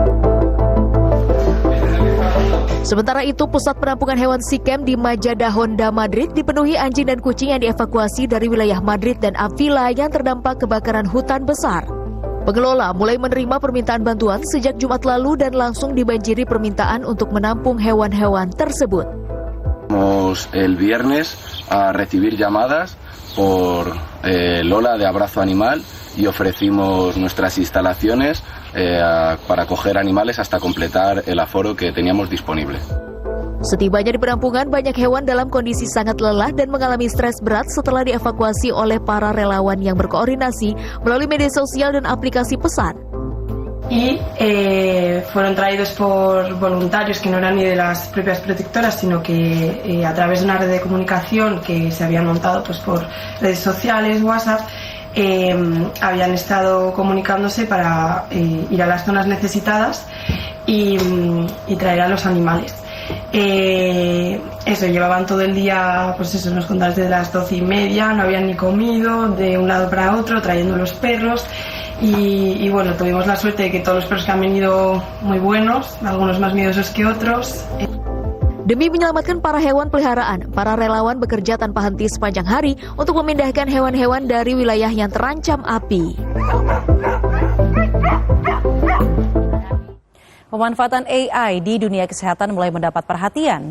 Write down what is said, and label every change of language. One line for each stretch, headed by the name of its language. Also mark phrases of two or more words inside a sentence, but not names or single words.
Indonesian: Sementara itu, pusat penampungan hewan Sikem di Majadahonda, Madrid dipenuhi anjing dan kucing yang dievakuasi dari wilayah Madrid dan Avila yang terdampak kebakaran hutan besar. Pengelola mulai menerima permintaan bantuan sejak Jumat lalu dan langsung dibanjiri permintaan untuk menampung hewan-hewan tersebut.
Spanish: El viernes a recibir llamadas por Lola de Abrazo Animal y ofrecimos nuestras instalaciones para acoger animales hasta completar el aforo que teníamos disponible.
Indonesian: Setibanya di penampungan, banyak hewan dalam kondisi sangat lelah dan mengalami stres berat setelah dievakuasi oleh para relawan yang berkoordinasi melalui media sosial dan aplikasi pesan.
Spanish: Y fueron traídos por voluntarios que no eran ni de las propias protectoras, sino que a través de una red de comunicación que se habían montado pues por redes sociales, WhatsApp, habían estado comunicándose para ir a las zonas necesitadas y traer a los animales. Eso, llevaban todo el día, pues eso, nos contaban desde las 12:30, no habían ni comido, de un lado para otro, trayendo los perros. Y bueno, tuvimos la suerte de que todos los perros que han venido muy buenos, algunos más miedosos que otros.
Indonesian: Demi menyelamatkan para hewan peliharaan, para relawan bekerja tanpa henti sepanjang hari untuk memindahkan hewan-hewan dari wilayah yang terancam api. Pemanfaatan AI di dunia kesehatan mulai mendapat perhatian.